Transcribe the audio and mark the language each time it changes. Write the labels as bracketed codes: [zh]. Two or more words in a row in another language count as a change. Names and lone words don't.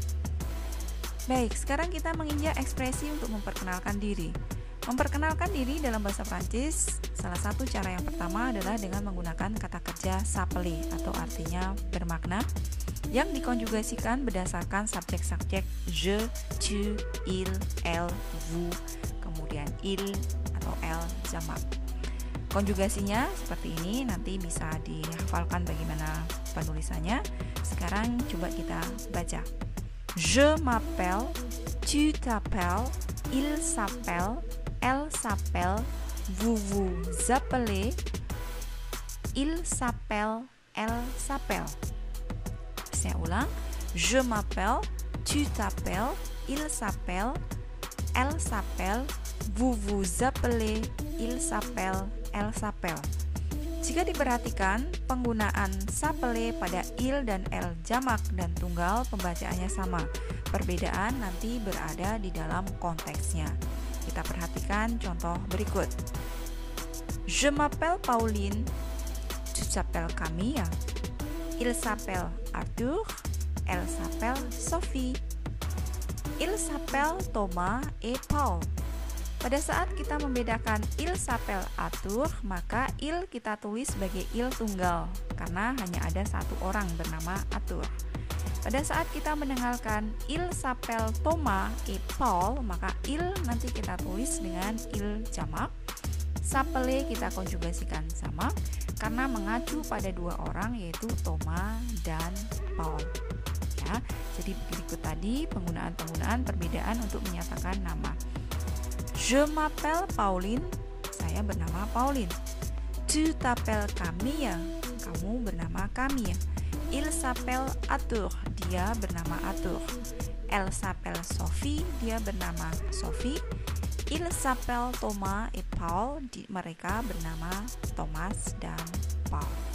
[id] Baik, sekarang kita menginjak ekspresi untuk memperkenalkan diri. Memperkenalkan diri dalam bahasa Prancis, salah satu cara yang pertama adalah dengan menggunakan kata kerja s'appeler atau artinya bermakna yang dikonjugasikan berdasarkan subjek-subjek [fr] je, tu, il, elle, vous, [id] kemudian il atau elle jamak. Konjugasinya seperti ini, nanti bisa dihafalkan bagaimana penulisannya. Sekarang coba kita baca. [fr] Je m'appelle, tu t'appelles, il s'appelle, elle s'appelle, vous vous appelez, il s'appelle, elle s'appelle. [id] Saya ulang. [fr] Je m'appelle, tu t'appelles, il s'appelle, elle s'appelle, vous vous appelez, il s'appelle, elle s'appelle. [id] Jika diperhatikan, penggunaan s'appeler pada il dan elle jamak dan tunggal pembacaannya sama. Perbedaan nanti berada di dalam konteksnya. Kita perhatikan contoh berikut. [fr] Je m'appelle Pauline, tu t'appelles Camille, il s'appelle Arthur, elle s'appelle Sophie, il s'appelle Thomas et Paul. [id] Pada saat kita membedakan [fr] il s'appelle Arthur, [id] maka il kita tulis sebagai il tunggal karena hanya ada satu orang bernama Arthur. Pada saat kita mendengarkan [fr] il s'appelle Thomas et Paul, [id] maka il nanti kita tulis dengan il jamak. S'appeler kita konjugasikan sama karena mengacu pada dua orang yaitu Thomas dan Paul. Ya, jadi berikut tadi penggunaan perbedaan untuk menyatakan nama. [fr] Je m'appelle Pauline, [id] saya bernama Pauline. [fr] Tu t'appelles Camille, [id] kamu bernama Camille. [fr] Il s'appelle Arthur, [id] dia bernama Arthur. [fr] Elle s'appelle Sophie, [id] dia bernama Sophie. [fr] Il s'appelle Thomas et Paul, [id] mereka bernama Thomas dan Paul.